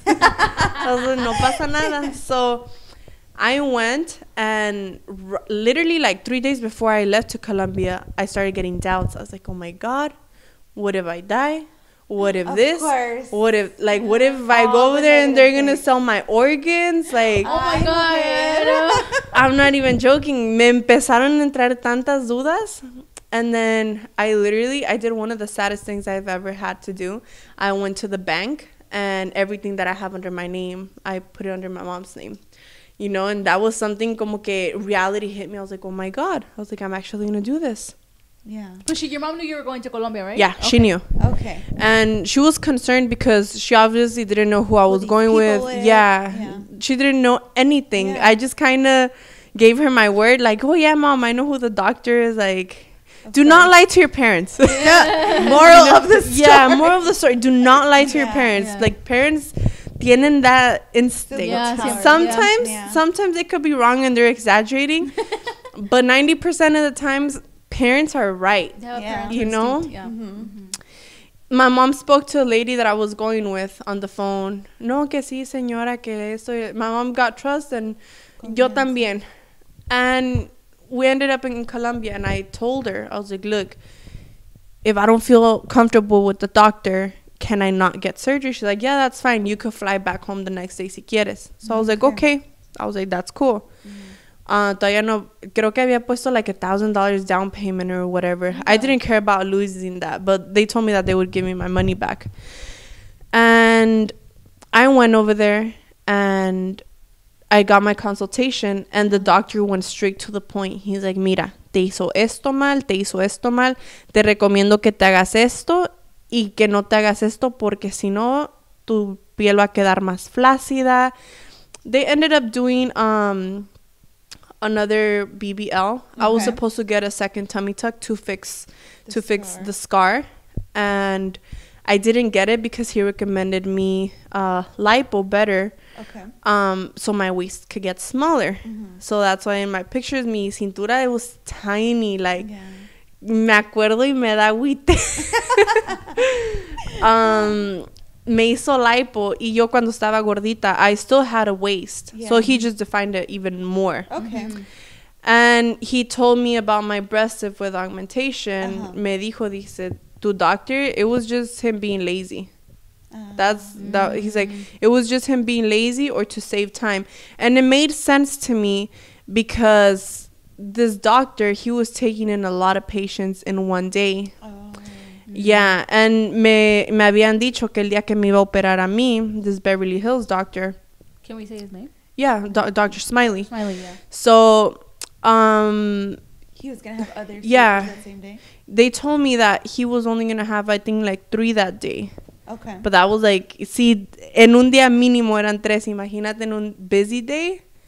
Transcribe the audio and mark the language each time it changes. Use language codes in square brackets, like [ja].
[en] I was like, [es] no pasa nada. [en] So I went, and literally like 3 days before I left to Colombia, I started getting doubts. I was like, oh my God, what if I die? What if what if I go over there and they're gonna sell my organs? Like, oh my God. I'm not even joking. [es] Me empezaron a entrar tantas dudas. [en] And then I did one of the saddest things I've ever had to do. I went to the bank, and everything that I have under my name, I put it under my mom's name. You know, and that was something [es] como que [en] reality hit me. I was like, oh my God. I was like, I'm actually gonna do this. Yeah. But your mom knew you were going to Colombia, right? Yeah, she knew. Okay. And she was concerned because she obviously didn't know who I was going with. Yeah. She didn't know anything. Yeah. I just kind of gave her my word, like, oh yeah, Mom, I know who the doctor is. Like, do not lie to your parents. Yeah. Moral of the story. Yeah, moral of the story. Do not lie to your parents. Yeah. Like, parents [es] tienen [en] that instinct. Yeah, sometimes it could be wrong and they're exaggerating. But 90% of the times, parents are right. You know? Yeah. My mom spoke to a lady that I was going with on the phone. [es] No, que sí, señora, que esto. [en] My mom got trust, [es] and yo también. [en] And we ended up in Colombia, and I told her, I was like, look, if I don't feel comfortable with the doctor, can I not get surgery? She's like, yeah, that's fine. You could fly back home the next day [es] si quieres. [en] So I was like, okay. I was like, that's cool. [es] Todavía no, creo que había puesto [en] like $1,000 down payment or whatever. I didn't care about losing that, but they told me that they would give me my money back. And I went over there and I got my consultation, and the doctor went straight to the point. [es] He's like, mira, te hizo esto mal, te recomiendo que te hagas esto y que no te hagas esto porque si no, tu piel va a quedar más flácida. [en] They ended up doing another BBL. Okay. I was supposed to get a second tummy tuck to fix the scar, and I didn't get it because he recommended me lipo better. Okay. So my waist could get smaller. So that's why in my pictures, [es] mi cintura, [en] it was tiny. [es] Like, me acuerdo y me da agüite. Me hizo lipo y yo cuando estaba gordita, [en] I still had a waist. So he just defined it even more. Okay. And he told me about my breast with augmentation. [es] Me dice, tu doctor, [en] it was just him being lazy. He's like, it was just him being lazy or to save time. And it made sense to me because this doctor, he was taking in a lot of patients in one day. [es] Yeah, and me habían dicho que el día que me iba a operar a mí, [en] this Beverly Hills doctor. Can we say his name? Yeah, Dr. Smiley. Smiley, yeah. So, he was going to have other that same day? They told me that he was only going to have, I think, like 3 that day. Okay. But that was like, see, [es] en un día mínimo eran 3. Imagínate en un [en] busy day.